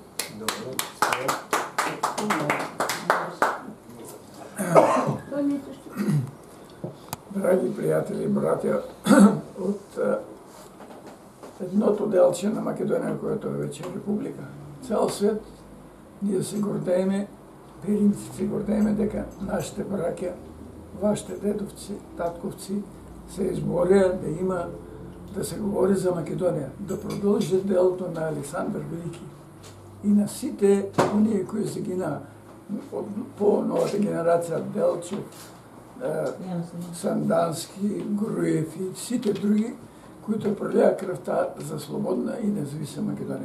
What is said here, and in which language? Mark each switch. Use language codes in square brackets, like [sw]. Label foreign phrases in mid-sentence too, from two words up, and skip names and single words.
[bg] Драги приятели и братя от едното делче на Македония, което е вече република. [mk] Цял свет ние се гордееме, пиринци се гордееме дека нашите браќа, вашите дедовци, татковци се изборија да се говори за Македонија, да продолжи делото на Александър Велики и на сите оние кои се гина по новата генерација Делчев, Сандански, Груев и сите други, които пролеа кръвта за слободна и независима Македонија.